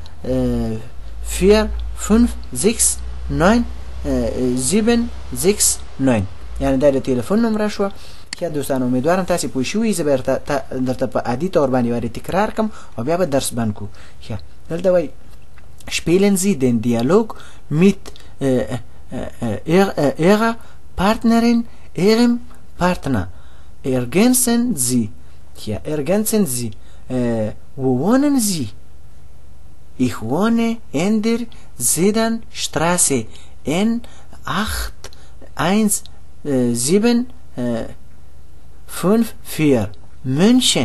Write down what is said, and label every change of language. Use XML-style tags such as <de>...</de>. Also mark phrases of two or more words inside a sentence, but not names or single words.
<ps>4 5 6 9 7 6 9 یعنی دا د تلیفون نمره شوه ښه دوستانو امیدوارم تاسې پوه شوي زه به درته په عادي طور باندې وارې تکرار کړم او بیا به درس بند کړو ښه دلته وایي</ps> <de>spielen Sie den Dialog mit Ihrer Partnerin, Ihrem Partner. Ergänzen Sie. Ja, ergänzen Sie. Wo wohnen Sie? Ich wohne in der Sedanstraße in 81754 München.</de>